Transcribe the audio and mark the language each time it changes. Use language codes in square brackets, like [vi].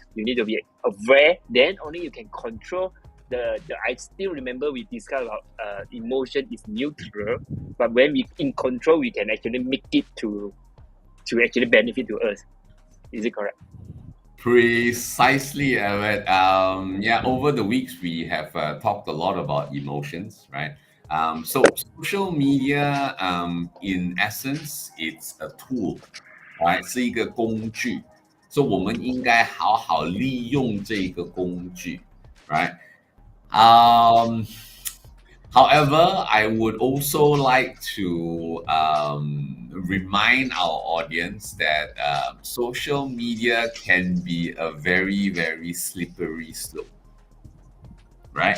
[en] You need to be aware, then only you can control the I still remember we discussed about emotion is neutral, but when we in control we can actually make it to actually benefit to us. Is it correct? Precisely, Everett. Yeah, over the weeks we have talked a lot about emotions, right? So social media, in essence, it's a tool, right? [zh] 是一个工具，所以我们应该好好利用这个工具 right? [en] However, I would also like to remind our audience that social media can be a very, very slippery slope, right?